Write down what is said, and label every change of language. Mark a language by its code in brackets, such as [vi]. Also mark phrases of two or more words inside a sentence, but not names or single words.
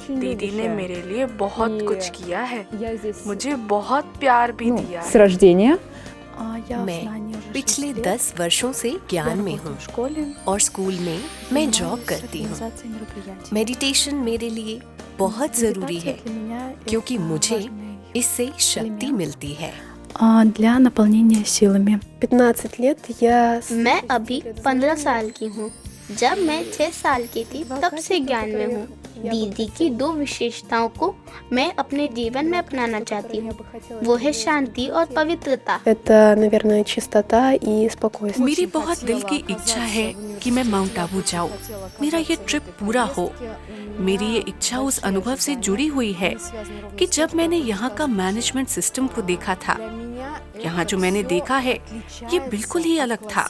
[hi] दीदी ने मेरे लिए बहुत कुछ किया है, मुझे बहुत प्यार भी दिया है। मैं पिछले 10 वर्षों से ज्ञान में हूँ और स्कूल में मैं जॉब करती हूँ। मेडिटेशन मेरे लिए बहुत ज़रूरी है क्योंकि मुझे इससे शक्ति मिलती है। [ru] Для наполнения силами. 15 лет я... [hi] मैं अभी 15 साल की हूँ। जब मैं 6 साल की थी तब से ज्ञान में हूँ। दीदी की 2 विशेषताओं को मैं अपने जीवन में अपनाना चाहती हूँ। वो है शांति और पवित्रता। [ru] Это, наверное, чистота и спокойствие. [hi] मेरी बहुत दिल की इच्छा है कि मैं माउंट आबू जाऊँ, मेरा ये ट्रिप पूरा हो। मेरी ये इच्छा उस अनुभव से जुड़ी हुई है कि जब मैंने यहाँ का [en] management system [hi] को देखा था। यहाँ जो मैंने देखा है ये बिल्कुल ही अलग था।